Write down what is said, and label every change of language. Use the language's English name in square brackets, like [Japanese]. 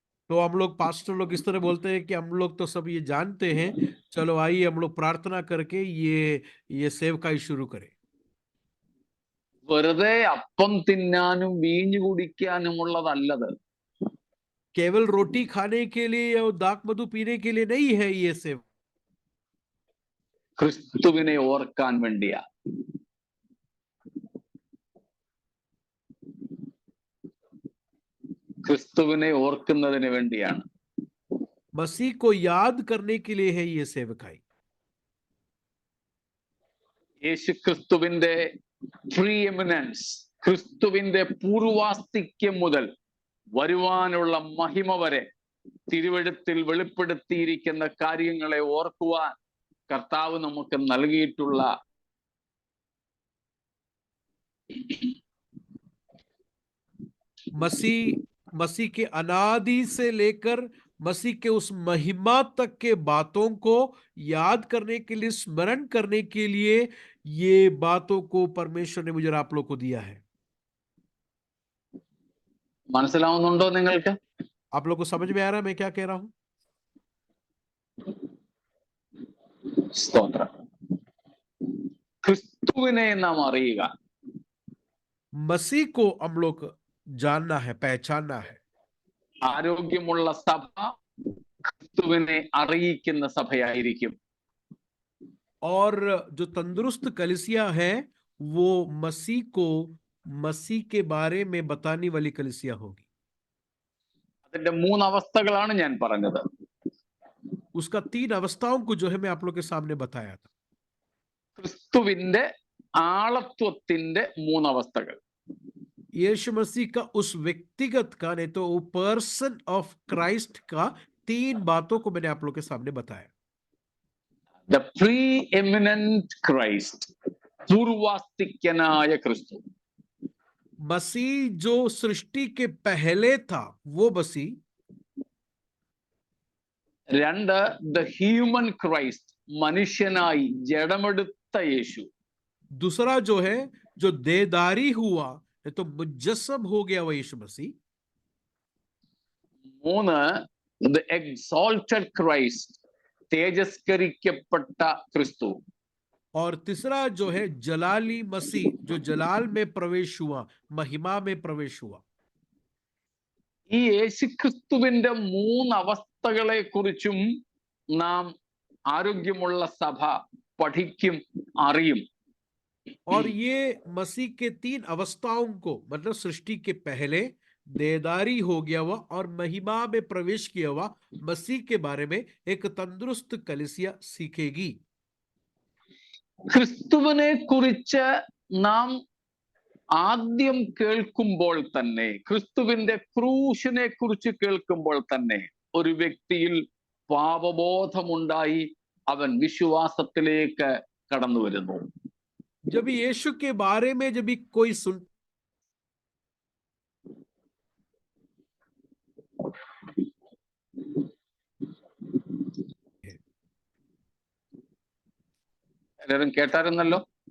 [Hindi] तो हम लोग पास्टर लोग इस तरह बोलते हैं कि हम लोग तो सब ये जानते हैं, चलो आइए हम लोग प्रार्थना करके ये सेवकाई शुरू करें. [Malayalam] വെറുതെ അപ്പം തിന്നാനും വീഞ്ഞു കുടിക്കാനുമുള്ളതല്ലത്. [Hindi] केवल रोटी खाने के लिए या दाक मधु पीने के लिए नहीं है ये सेव, [Malayalam] ക്രിസ്തുവിനെ ഓർക്കാൻ വേണ്ടിയാ. ക്രിസ്തുവിനെ ഓർക്കുന്നതിന് വേണ്ടിയാണ്. [Hindi] मसीह को याद करने के लिए है ये सेवकाई. [Malayalam] യേശു ക്രിസ്തുവിന്റെ പ്രീ എമിനൻസ്, ക്രിസ്തുവിന്റെ പൂർവാസ്തിക്യം മുതൽ വരുവാനുള്ള മഹിമ വരെ തിരുവെഴുത്തിൽ വെളിപ്പെടുത്തിയിരിക്കുന്ന കാര്യങ്ങളെ ഓർക്കുവാൻ കർത്താവ് നമുക്ക് നൽകിയിട്ടുള്ള [Hindi] मसीह के अनादि से लेकर मसीह के उस महिमा तक के बातों को याद करने के लिए, स्मरण करने के लिए ये बातों को परमेश्वर ने मुझे और आप लोग को दिया है. [Malayalam] മനസ്സിലാവുന്നുണ്ടോ നിങ്ങൾക്ക്? [Hindi] आप लोग को समझ में आ रहा है मैं क्या कह रहा हूं? [Malayalam] സ്തോത്രം. ക്രിസ്തുവിനെ നാം അറിയുക. [Hindi] मसीह को हम लोग जानना है, पहचानना है. [Malayalam] ആരോഗ്യമുള്ള സഭ ക്രിസ്തുവിനെ അറിയിക്കുന്ന സഭയായിരിക്കും. [Hindi] और जो तंदुरुस्त कलीसिया है वो मसीह को, मसीह के बारे में बताने वाली कलीसिया होगी. [Malayalam] അതിന്റെ 3 അവസ്ഥകളാണ് ഞാൻ പറഞ്ഞത്. [Hindi] उसका 3 अवस्थाओं को जो है मैं आप लोग के सामने बताया था. [Malayalam] ക്രിസ്തുവിന്റെ ആളത്വത്തിന്റെ 3 അവസ്ഥകൾ. [Hindi] यीशु मसीह का उस व्यक्तिगत का, नहीं तो वो [English] person of Christ [Hindi] का 3 बातों को मैंने आप लोग के सामने बताया. [English] the preeminent Christ, [Malayalam] പൂർവാസ്തിക്യനായ ക്രിസ്തു. [Hindi] मसीह जो सृष्टि के पहले था वो मसीह. [Malayalam] 2 [English] the human Christ, [Malayalam] മനുഷ്യനായി ജഡമെടുത്ത യേശു. [Hindi] दूसरा जो है जो देदारी हुआ, नहीं तो मुजस्सम हो गया वो यीशु मसीह. [Malayalam] 3 [English] the exalted Christ, [Malayalam] തേജസ്കരിക്കപ്പെട്ട ക്രിസ്തു. [Hindi] और तीसरा जो है जलाली मसीह, जो जलाल में प्रवेश हुआ, महिमा में प्रवेश हुआ. [Malayalam] ഈ യേശുക്രിസ്തുവിന്റെ 3 അവസ്ഥകളെ കുറിച്ചും നാം ആരോഗ്യമുള്ള സഭ പഠിക്കും, അറിയും. [Hindi] और ये मसीह के 3 अवस्थाओं को, मतलब सृष्टि के पहले, देदारी हो गया हुआ और महिमा में प्रवेश किया हुआ मसीह के बारे में एक तंदुरुस्त कलीसिया सीखेगी. [Malayalam] ക്രിസ്തുവിനെ കുറിച്ച് നാം ആദ്യം കേൾക്കുമ്പോൾ തന്നെ, ക്രിസ്തുവിന്റെ ക്രൂശിനെ കുറിച്ച് കേൾക്കുമ്പോൾ തന്നെ ഒരു വ്യക്തിയിൽ പാപബോധമുണ്ടായി അവൻ വിശ്വാസത്തിലേക്ക് കടന്നു വരുന്നു. [Hindi] जब यीशु के बारे में जब भी कोई सुन, [Malayalam] എല്ലാവരും കേട്ടായിരുന്നല്ലോ?